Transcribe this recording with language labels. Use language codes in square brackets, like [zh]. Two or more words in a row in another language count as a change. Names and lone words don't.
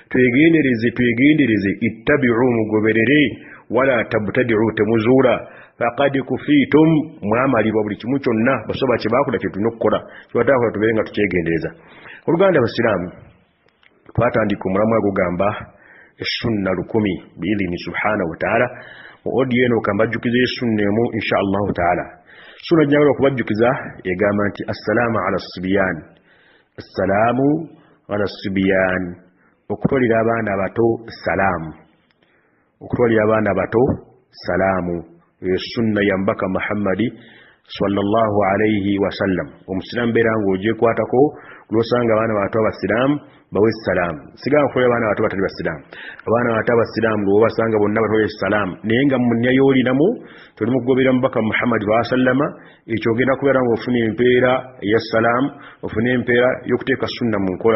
[lg] Twegendereze ittabi'u mugoberere [ar] ولا تبتدعوا [lg] temuzuula [ar] فقد كفيتم [lg] mwamalibwa buli kimu kyonna basoba kye baakola kye tulina okukola kibataakola tubeere nga tukyegendereza. Oluganda abasiraamu twatandika omulamu agugamba esunna 10 biidhini [ar] سبحانه وتعالى. [lg] Odi eno kambajjukiza esunna emu [ar] إن شاء الله تعالى. [lg] Sunna gy'agala okubajjukiza egamba nti [ar] السلام على الصبيان, السلام على الصبيان, [lg] okutwalira abaana abato salaamu, okutwalira abaana abato salaamu. Sunna ya mbaka Muhammadi [ar] صلى الله عليه وسلم. [lg] Omusiraamu beera ng'ogyekwatako lw'osanga abaana bato abasiraamu bawe salaamu. Sigala kukola abaana bato batali basiraamu. Abaana bato abasiraamu lwo basanga bonna batoye salaamu. Naye nga mu nnya y'olinamu tuli mu kugobera mbaka Muhammadi wa sallama, ekyo ogenda kubeera ng'ofuna empeera eya salaamu, ofuna empeera y'okuteeka sunna mu nkola.